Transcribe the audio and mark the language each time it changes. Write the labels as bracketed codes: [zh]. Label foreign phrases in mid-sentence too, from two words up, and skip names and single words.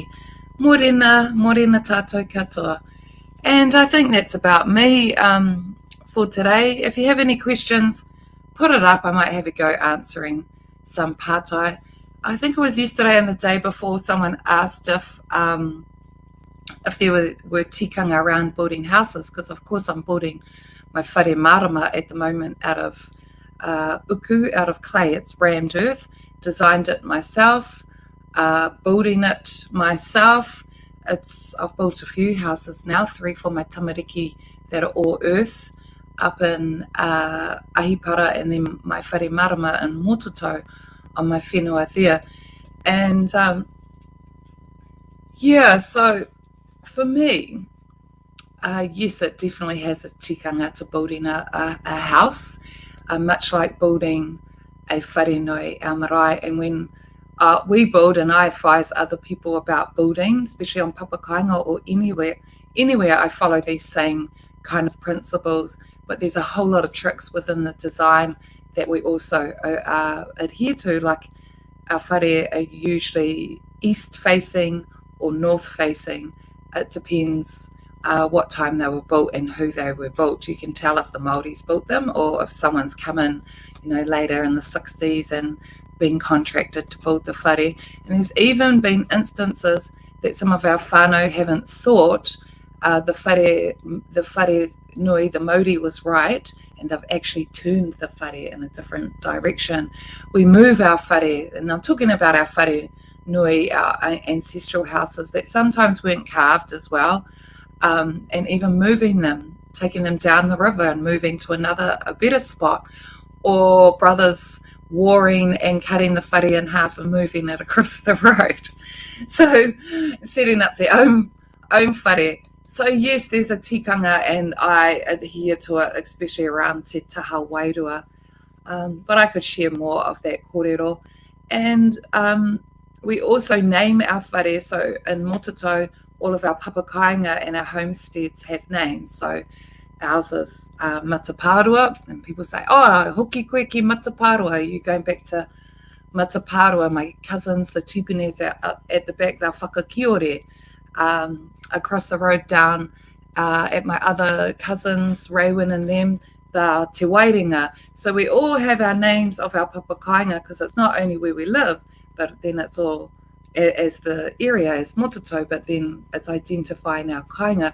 [mi] Morena tātou katoa. [en] And I think that's about me for today. If you have any questions, put it up. I might have a go answering some pātai. I think it was yesterday and the day before someone asked if there were tikanga around building houses, because of course I'm building my [mi] whare marama [en] at the moment out of uku, out of clay. It's rammed earth, designed it myself, building it myself. I've built a few houses now, 3 for my tamariki that are all earth up in Ahipara, and then my [mi] whare marama [en] in Mototo on my whenua there. And so for me, yes, it definitely has a tikanga to building a house, much like building a [mi] whare nui, [en] our marae. And when we build, and I advise other people about building, especially on papakainga or anywhere, I follow these same kind of principles, but there's a whole lot of tricks within the design that we also adhere to. Like our whare are usually east facing or north facing. It depends what time they were built and who they were built. You can tell if the Māoris built them or if someone's come in, later in the 60s and been contracted to build the whare. And there's even been instances that some of our whānau haven't thought the [mi] whare nui, [en] the Māori, was right, and they've actually turned the whare in a different direction. We move our whare, and I'm talking about our [mi] whare nui, [en] our ancestral houses that sometimes weren't carved as well, and even moving them, taking them down the river and moving to a better spot, or brothers warring and cutting the whare in half and moving it across the road. So setting up their own whare. So yes, there's a tikanga, and I adhere to it, especially around [mi] te taha wairua. [en] But I could share more of that kōrero. And we also name our whare. So in Mototo, all of our papakainga and our homesteads have names. So ours is Mataparua, and people say, [mi] oh, hoki koe ki Mataparua, [en] you're going back to Mataparua. My cousins, the tupunes out at the back, they're whakakiore. Across the road down at my other cousins, Raywin and them, the Te Wairinga. So we all have our names of our papakainga because it's not only where we live, but then it's all as the area as mototo, but then it's identifying our kainga.